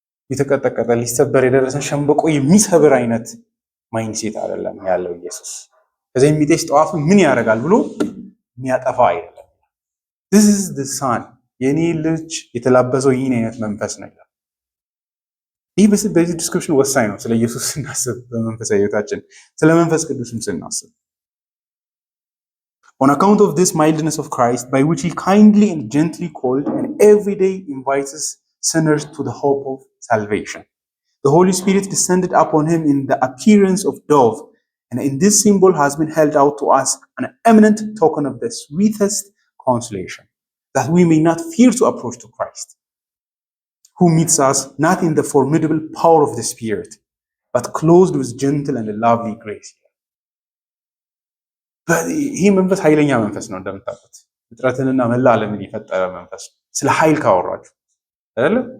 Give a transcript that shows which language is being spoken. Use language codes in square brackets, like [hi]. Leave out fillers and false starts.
[am] የተቀጠቀጠ ሊሰበር የደረሰን ሸምበቆ የሚሰብር አይነት ማይንድሴት አይደለም ያለው ኢየሱስ። ከዚህ የሚጤስ ጠዋፍ ምን ያደርጋል ብሎ የሚያጠፋ አይደለም። [en] this is the son [am] የኔ ልጅ የተላበሰው ይህን አይነት መንፈስ ነው ይላል። ይህ በዚህ ዲስክሪፕሽን ወሳኝ ነው። ስለ ኢየሱስ ስናስብ በመንፈሳዊ ህይወታችን ስለ መንፈስ ቅዱስም ስናስብ [en] on account of this mildness of Christ by which he kindly and gently called and every day invites sinners to the hope of salvation. The Holy Spirit descended upon him in the appearance of dove, and in this symbol has been held out to us an eminent token of the sweetest consolation, that we may not fear to approach to Christ, who meets us not in the formidable power of the Spirit, but clothed with gentle and lovely grace. [am] ይህ መንፈስ ኃይለኛ መንፈስ ነው እንደምታውቁት። ፍጥረትንና መላ ዓለምን የፈጠረ መንፈስ ነው። ስለ ኃይል ካወራችሁ አይደለ?